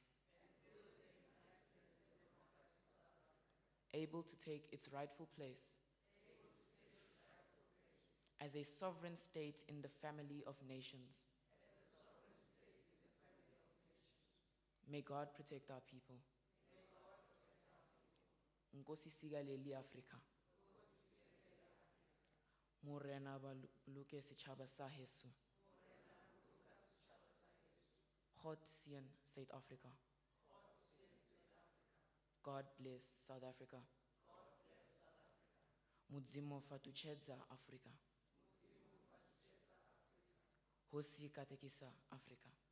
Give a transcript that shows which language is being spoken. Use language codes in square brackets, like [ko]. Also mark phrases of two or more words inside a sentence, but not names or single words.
[en] able to take its rightful place as a sovereign state in the family of nations. May God protect our people. [xh] Nkosi sigaleli Africa. [st] Morena buluke setjhaba sa heso. [af] God seën South Africa. [en] God bless South Africa. [ve] Mudzimo fatuchedza Africa. [ts] Hosi katekisa Africa.